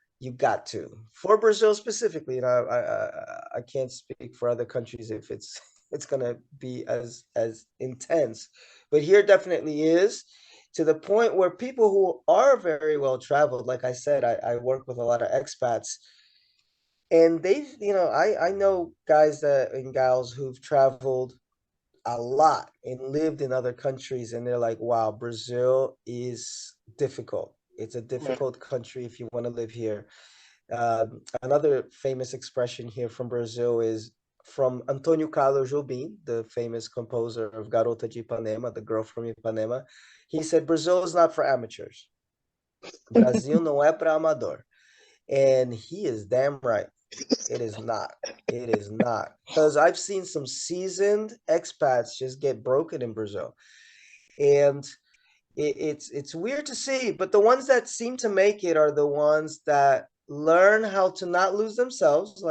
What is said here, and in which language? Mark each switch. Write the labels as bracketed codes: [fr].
[en] You got to, for Brazil specifically. You know, I can't speak for other countries if it's gonna be as intense, but here definitely is, to the point where people who are very well traveled, like I said, I work with a lot of expats, and they've, you know, I know guys that and gals who've traveled a lot and lived in other countries, and they're like, wow, Brazil is difficult. It's a difficult country if you want to live here. Another famous expression here from Brazil is from Antonio Carlos Jobim, the famous composer of Garota de Ipanema, the girl from Ipanema. He said, Brazil is not for amateurs. [pt] Brasil não é para amador. [en] And he is damn right. It is not. It is not. Because I've seen some seasoned expats just get broken in Brazil. And it's weird to see, but the ones that seem to make it are the ones that learn how to not lose themselves.